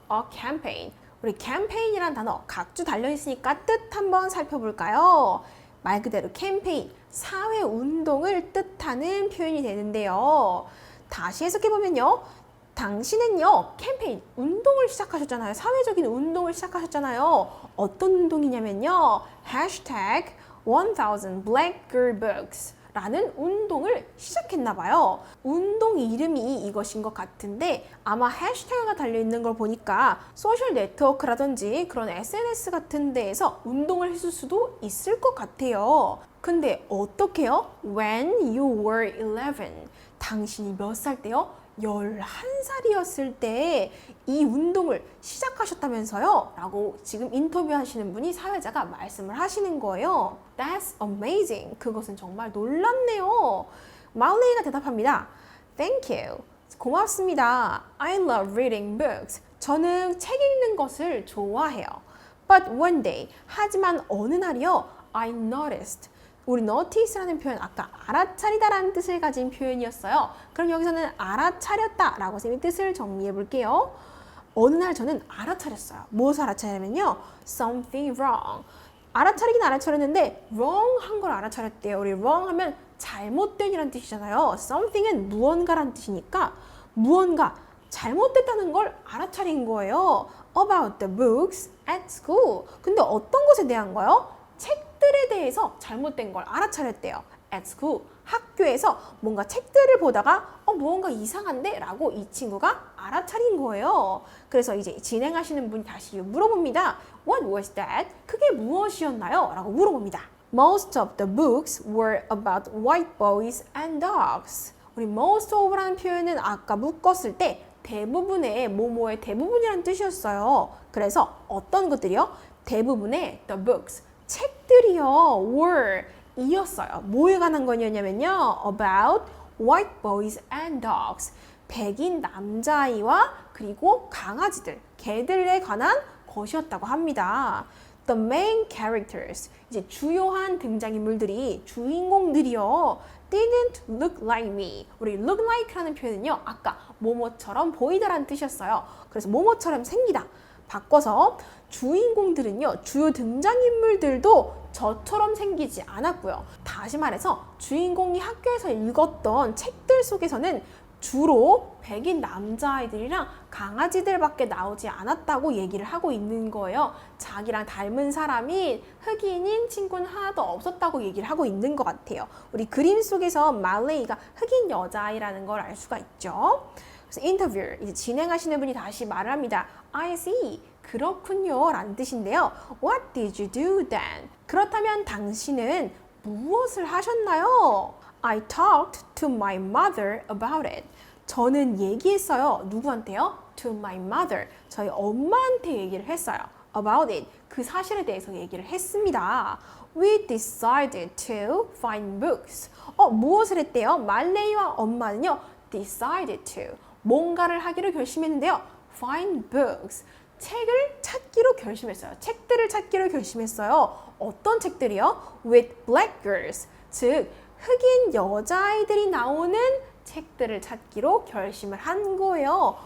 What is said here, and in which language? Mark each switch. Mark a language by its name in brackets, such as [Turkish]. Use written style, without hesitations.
[English] A campaign. [Korean] 우리 캠페인이란 단어 각주 달려있으니까 뜻 한번 살펴볼까요? 말 그대로 캠페인, 사회 운동을 뜻하는 표현이 되는데요. 다시 해석해보면요. 당신은요, 캠페인, 운동을 시작하셨잖아요. 사회적인 운동을 시작하셨잖아요. 어떤 운동이냐면요. hashtag 1000 Black Girl Books 라는 운동을 시작했나봐요. 운동 이름이 이것인 것 같은데 아마 해시태그가 달려있는 걸 보니까 소셜 네트워크라든지 그런 SNS 같은 데에서 운동을 했을 수도 있을 것 같아요. 근데 어떻게요? [English] When you were 11, [Korean] 당신이 몇 살 때요? 11살이었을 때 이 운동을 시작하셨다면서요? 라고 지금 인터뷰하시는 분이 사회자가 말씀을 하시는 거예요. [English] That's amazing. [Korean] 그것은 정말 놀랍네요. 마울레이가 대답합니다. [English] Thank you. [Korean] 고맙습니다. [English] I love reading books. [Korean] 저는 책 읽는 것을 좋아해요. [English] But one day, [Korean] 하지만 어느 날이요, [English] I noticed. [Korean] 우리 notice라는 표현 아까 알아차리다라는 뜻을 가진 표현이었어요. 그럼 여기서는 알아차렸다 라고 쌤이 뜻을 정리해 볼게요. 어느 날 저는 알아차렸어요. 무엇을 알아차리냐면요. [English] Something wrong. [Korean] 알아차리긴 알아차렸는데 wrong 한 걸 알아차렸대요. 우리 wrong 하면 잘못된이란 뜻이잖아요. something은 무언가란 뜻이니까 무언가 잘못됐다는 걸 알아차린 거예요. [English] About the books at school. [Korean] 근데 어떤 것에 대한 거요? 책들에 대해서 잘못된 걸 알아차렸대요. [English] At school, [Korean] 학교에서 뭔가 책들을 보다가 무언가 이상한데? 라고 이 친구가 알아차린 거예요. 그래서 이제 진행하시는 분이 다시 물어봅니다. [English] What was that? [Korean] 그게 무엇이었나요? 라고 물어봅니다. [English] Most of the books were about white boys and dogs. [Korean] 우리 most of라는 표현은 아까 묶었을 때 대부분의 뭐뭐의 대부분이라는 뜻이었어요. 그래서 어떤 것들이요? 대부분의 the books, 책들이요. were 이었어요. 뭐에 관한 거냐면요. [English] about white boys and dogs. [Korean] 백인 남자아이와 그리고 강아지들, 개들에 관한 것이었다고 합니다. [English] The main characters, [Korean] 이제 주요한 등장인물들이, 주인공들이요. [English] didn't look like me. [Korean] 우리 look like라는 표현은요. 아까 뭐뭐처럼 보이다라는 뜻이었어요. 그래서 뭐뭐처럼 생기다. 바꿔서 주인공들은요. 주요 등장인물들도 저처럼 생기지 않았고요. 다시 말해서 주인공이 학교에서 읽었던 책들 속에서는 주로 백인 남자아이들이랑 강아지들밖에 나오지 않았다고 얘기를 하고 있는 거예요. 자기랑 닮은 사람이 흑인인 친구는 하나도 없었다고 얘기를 하고 있는 것 같아요. 우리 그림 속에서 말레이가 흑인 여자아이라는 걸 알 수가 있죠. 그래서 인터뷰, 이제 진행하시는 분이 다시 말을 합니다. [English] I see. [Korean] 그렇군요. 라는 뜻인데요. [English] What did you do then? [Korean] 그렇다면 당신은 무엇을 하셨나요? [English] I talked to my mother about it. [Korean] 저는 얘기했어요. 누구한테요? [English] To my mother. [Korean] 저희 엄마한테 얘기를 했어요. [English] About it. [Korean] 그 사실에 대해서 얘기를 했습니다. [English] We decided to find books. [Korean] 무엇을 했대요? 말레이와 엄마는요. [English] Decided to. [Korean] 뭔가를 하기로 결심했는데요. [English] Find books. [Korean] 책을 찾기로 결심했어요. 책들을 찾기로 결심했어요. 어떤 책들이요? [English] With black girls. [Korean] 즉, 흑인 여자아이들이 나오는 책들을 찾기로 결심을 한 거예요.